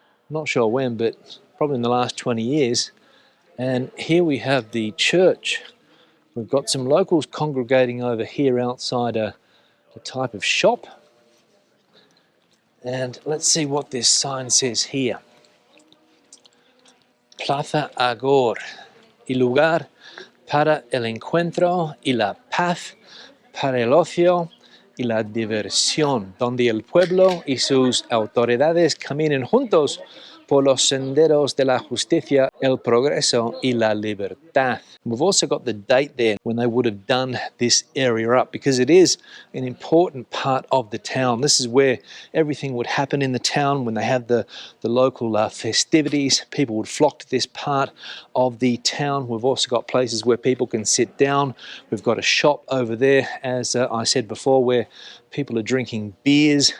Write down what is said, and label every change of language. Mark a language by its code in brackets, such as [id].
[en] Not sure when, but probably in the last 20 years. And here we have the church. We've got some locals congregating over here outside a type of shop. And let's see what this sign says here. [es] Plaza Agor, y lugar para el encuentro y la paz, para el ocio y la diversión, donde el pueblo y sus autoridades caminen juntos por los senderos de la justicia, el progreso y la libertad. [en] We've also got the date there when they would have done this area up, because it is an important part of the town. This is where everything would happen in the town. When they have the local festivities, people would flock to this part of the town. We've also got places where people can sit down. We've got a shop over there, as I said before, where people are drinking beers.